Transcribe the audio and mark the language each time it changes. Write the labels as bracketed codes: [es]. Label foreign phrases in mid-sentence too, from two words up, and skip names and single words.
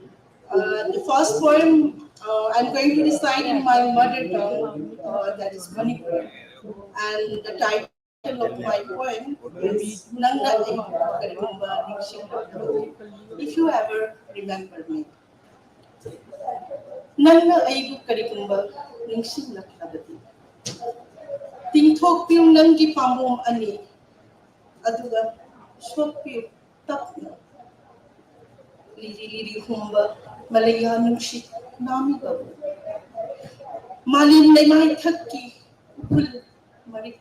[en] The first poem I'm going to recite in my mother tongue, that is Manipur, and the title of my poem is Nanga Karimba Nikshika. If you ever remember me. [mni] Nanga aigu karigumba ningsing laklabati. Tingthokpiu nangi pamom ani aduga shokpiu tapna. Liri liri humba malaya nungshik nami gabu. Malin lemai thakki upul marik.